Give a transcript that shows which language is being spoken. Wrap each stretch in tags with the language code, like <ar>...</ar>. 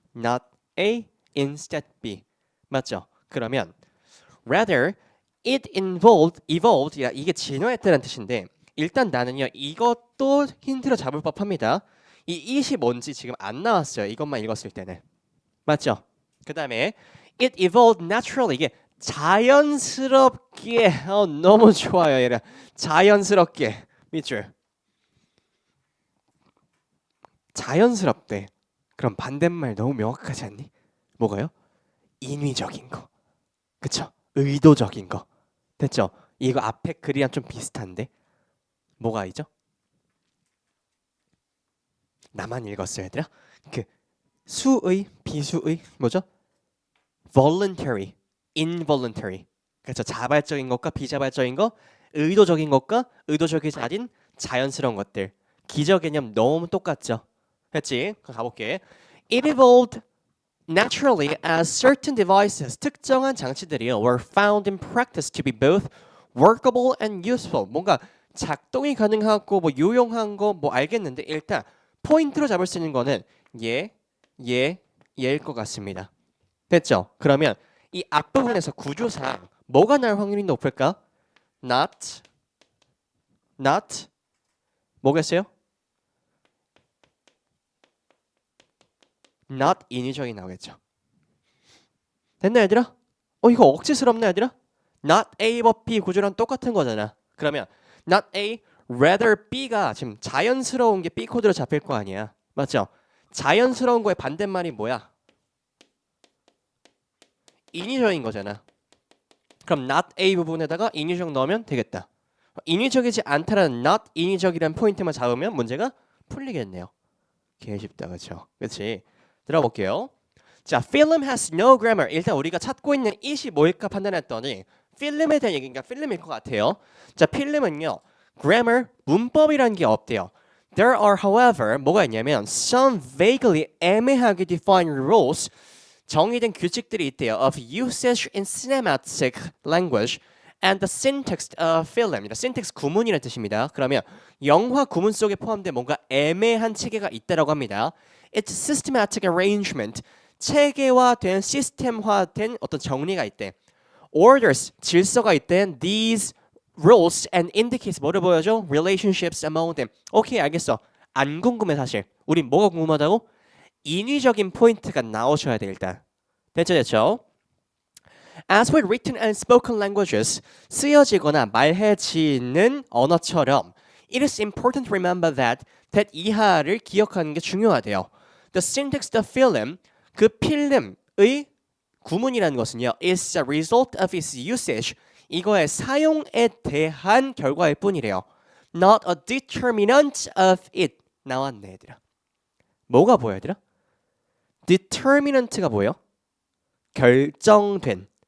<en>Not A, instead B.</en> <ko>맞죠? 그러면</ko> <en>rather it evolved</en> <ko>이게 진화했다는 뜻인데 일단 나는요 이것도 힌트로 잡을 법합니다. 이 it이 뭔지 지금 안 나왔어요. 이것만 읽었을 때는 맞죠? 그 다음에</ko> <en>it evolved naturally.</en> <ko>이게 자연스럽게 너무 좋아요. 얘랑 자연스럽게 밑줄 자연스럽대. 그럼 반대말 너무 명확하지 않니? 뭐가요? 인위적인 거. 그쵸? 의도적인 거. 됐죠? 이거 앞에 글이랑 좀 비슷한데 뭐가 있죠? 나만 읽었어요, 얘들아. 그 수의, 비수의 뭐죠?</ko> <en>voluntary, involuntary.</en> <ko>그렇죠. 자발적인 것과 비자발적인 거, 의도적인 것과 의도적이지 않은 자연스러운 것들. 기저 개념 너무 똑같죠. 했지? 그럼 가볼게.</ko> <en>It evolved naturally as certain devices,</en> <ko>특정한 장치들이</ko> <en>were found in practice to be both workable and useful.</en> <ko>뭔가 작동이 가능하고 뭐 유용한 거 뭐 알겠는데 일단 포인트로 잡을 수 있는 거는 얘일 것 같습니다. 됐죠? 그러면 이 앞부분에서 구조상 뭐가 날 확률이 높을까? not 뭐겠어요? not 인위적이 나오겠죠. 됐나 얘들아? 이거 억지스럽나 얘들아?</ko> <en>not A but B</en> <ko>구조랑 똑같은 거잖아. 그러면</ko> <en>not A rather B</en> <ko>가 지금 자연스러운 게 B 코드로 잡힐 거 아니야. 맞죠? 자연스러운 거의 반대말이 뭐야? 인위적인 거잖아. 그럼 not A 부분에다가 인위적 넣으면 되겠다. 인위적이지 않다라는 not 인위적이라는 포인트만 잡으면 문제가 풀리겠네요. 개 쉽다, 그렇죠? 그렇지? 들어볼게요. 자,</ko> <en>film has no grammar.</en> <ko>일단 우리가 찾고 있는 it이 뭘까 판단했더니 필름에 대한 얘기인가 필름일 것 같아요. 자, 필름은요. grammar, 문법이라는 게 없대요.</ko> <en>There are, however,</en> <ko>뭐가 있냐면</ko> <en>some vaguely</en> <ko>애매하게</ko> <en>defined rules,</en> <ko>정의된 규칙들이 있대요.</ko> <en>of usage in cinematic language and the syntax of film.</en> <ko>syntax 구문이라는 뜻입니다. 그러면 영화 구문 속에 포함된 뭔가 애매한 체계가 있다라고 합니다.</ko> <en>It's systematic arrangement.</en> <ko>체계화된 시스템화된 어떤 정리가 있대. Orders 질서가 있대.</ko> <en>These rules and indicates</en> <ko>뭐를 보여줘?</ko> <en>Relationships among them.</en> <ko>오케이 알겠어. 안 궁금해 사실. 우린 뭐가 궁금하다고? 인위적인 포인트가 나오셔야 돼 일단. 됐죠?</ko> <en>As with written and spoken languages,</en> <ko>쓰여지거나 말해지는 언어처럼</ko> <en>it is important to remember that</en> <ko>이하를 기억하는 게 중요하대요.</ko> <en>The syntax of film,</en> <ko>그 필름의 구문이라는 것은요,</ko> <en>is a result of its usage.</en> <ko>이거의 사용에 대한 결과일 뿐이래요.</ko> <en>Not a determinant of it.</en> <ko>나왔네, 얘들아. 뭐가 보여, 얘들아? determinant가 뭐예요? 결정된.</ko>